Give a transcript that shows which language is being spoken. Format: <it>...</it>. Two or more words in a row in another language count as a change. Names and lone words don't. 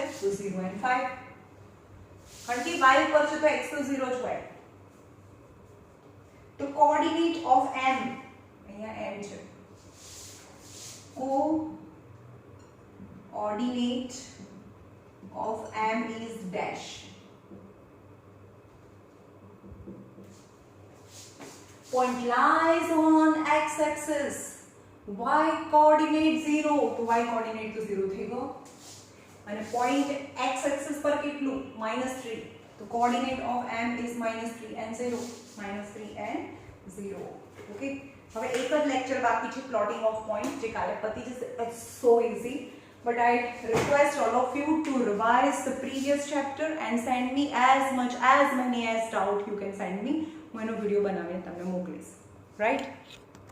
<gu>તો 0 and 5. કારણ કે y ઉપર છે તો x તો 0 જ હોય. તો</gu> <en>coordinate of m</en> <gu>અહીંયા m છે.</gu> <en>coordinate of m is dash. Point lies on x axis. y coordinate 0.</en> <gu>તો</gu> <en>y coordinate</en> <gu>તો 0 થઈ ગયો. અને</gu> <en>point x axis</en> <gu>પર કેટલું? -3.</gu> <en>તો coordinate of m is -3 and 0. -3 and 0.</en> <gu>ઓકે. હવે એક જ લેક્ચર બાકી છે</gu> <en>plotting of point,</en> <gu>જે કાલે પતી જશે.</gu> <en>It's so easy. But I request all of you to revise the previous chapter and send me as many as doubt you can send me.</en> <gu>હું એનો વિડિયો બનાવીને તમને મોકલીશ.</gu> <en>Right?</en>